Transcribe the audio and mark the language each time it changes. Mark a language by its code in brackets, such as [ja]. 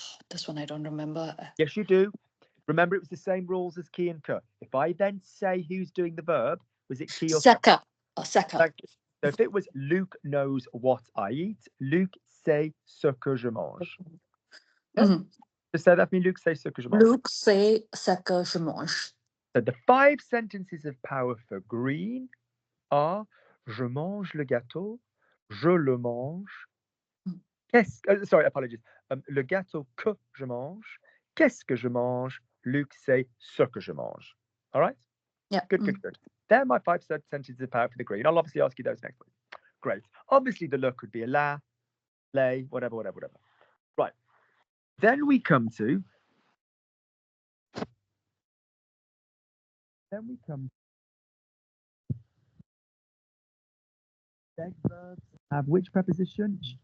[en] This one I don't remember. Yes, you do. Remember, it was the same rules as qui and que. If I then say who's doing the verb, was it qui or [fr] ce que? Ce que. [en] So if it was Luke knows what I eat, Luke [fr] sait ce que je mange. Mhm. [en] Just say that for me. [fr] Luke sait ce que je mange. Luke sait ce que je mange. [en] So the 5 sentences of power for green are [fr] je mange le gâteau, je le mange. [en] Sorry, apologies. [fr] Le gâteau que je mange, qu'est-ce que je mange? Luke say ce que je mange. [en] All right? Yeah. Good. They're my 5 sentences of power for the green. I'll obviously ask you those next week. Great. Obviously, the le could be a la, lay, whatever. Right. Then we come to dead verbs have which preposition?